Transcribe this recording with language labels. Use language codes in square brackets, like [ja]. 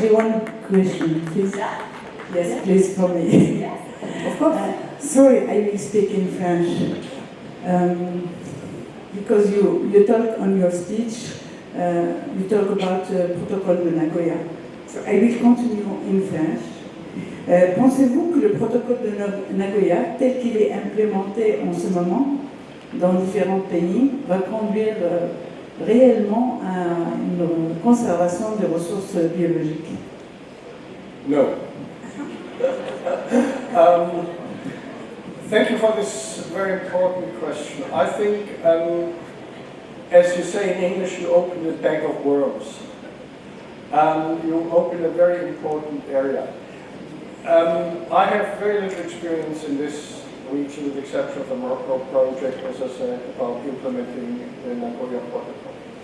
[fr] j'ai [en] one question, please. Yes, please, for me. Of course. Sorry, I will speak in French. Because you talk on your speech, you talk about the protocole de Nagoya. So I will continue in French. [fr] Pensez-vous que le protocole de Nagoya, tel qu'il est implémenté en ce moment dans différents pays, va conduire réellement à une conservation des ressources biologiques? [en] No. Thank you for this very important question. I think, as you say in English, you open a bag of worms. You open a very important area. I have very little experience in this region, with the exception of the Morocco project, as I said, about implementing the Nagoya Protocol.